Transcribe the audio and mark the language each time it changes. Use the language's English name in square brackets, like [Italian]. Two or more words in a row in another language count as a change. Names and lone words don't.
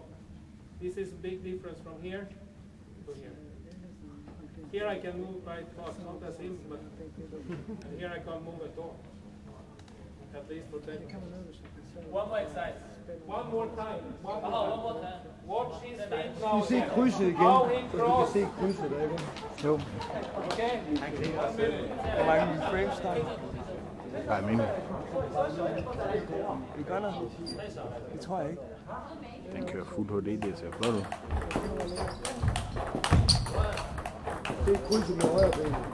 [English] This is a big difference from here to here. Here I can move quite fast, not as him, but here I can't move at all. At least protect. One more exercise. One more time. One more One time. more time. Watch his feet now. [Danish] Du se krydset igen. [English] How he [Danish] Så du kan [English] cross. [Danish] se krydset der igen. Jo. [English] Okay. 1 minute. [Danish] Hvor mange frames der er? Nej, men Vi gør noget. Det tror jeg ikke. den kører fuld HD, det ser flot ud. Se krydset med højre ben.